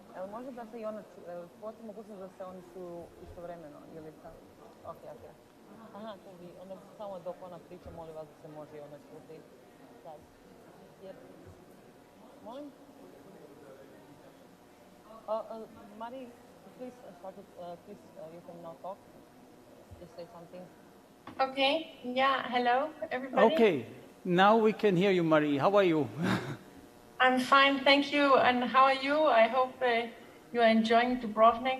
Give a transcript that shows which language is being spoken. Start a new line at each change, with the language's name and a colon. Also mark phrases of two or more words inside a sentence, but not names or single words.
Croatian: može da se i ona, postoji mogućnost da se oni čuju istovremeno ili tako? Ok. Aha, to bi, onda samo dok ona priča, molim vas da se može i ona čuti. Sad. Molim?
English: Mari, please start it, please, you can now talk. Just say something. Okay, yeah, hello, everybody. Okay, now we can hear you, Marie. How are you? I'm fine, thank you. And how are you? I hope you are enjoying Dubrovnik.